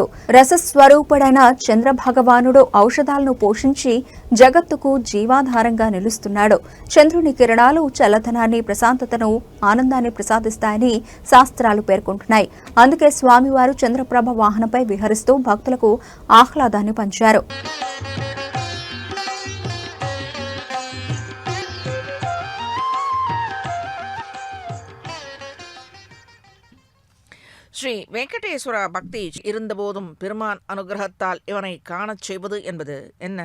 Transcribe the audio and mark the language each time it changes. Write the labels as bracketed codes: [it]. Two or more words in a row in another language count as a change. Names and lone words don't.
[te] రసస్వరూపుడైన చంద్ర భగవానుడు ఔషధాలను పోషించి జగత్తుకు జీవాధారంగా నిలుస్తున్నాడు. చంద్రుని కిరణాలు చల్లదనాన్ని, ప్రశాంతతను, ఆనందాన్ని ప్రసాదిస్తాయని శాస్త్రాలు పేర్కొంటున్నాయి. అందుకే స్వామివారు చంద్రప్రభ వాహనంపై విహరిస్తూ భక్తులకు ఆహ్లాదాన్ని పంచారు. [ta] ஸ்ரீ வெங்கடேஸ்வர பக்தி இருந்தபோதும் பெருமான் அனுகிரகத்தால் இவனை காணச் செய்வது என்பது என்ன?